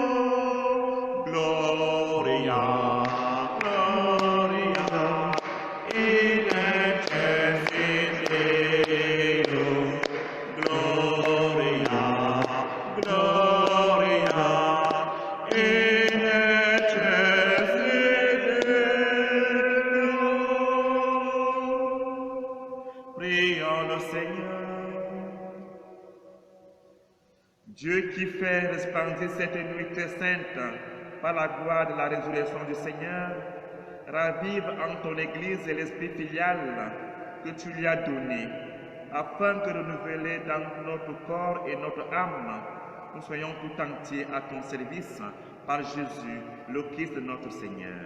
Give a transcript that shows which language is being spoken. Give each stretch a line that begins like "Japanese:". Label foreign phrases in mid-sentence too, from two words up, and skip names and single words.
Latin: Gloria, Gloria, in excelsis Deo. Gloria, Gloria, in excelsis Deo.
French: Prions le Seigneur. Dieu qui fait resplendir cette nuit très sainte par la gloire de la résurrection du Seigneur, ravive en ton Église l'esprit filial que tu lui as donné, afin que renouvelés dans notre corps et notre âme, nous soyons tout entiers à ton service par Jésus, le Christ de notre Seigneur.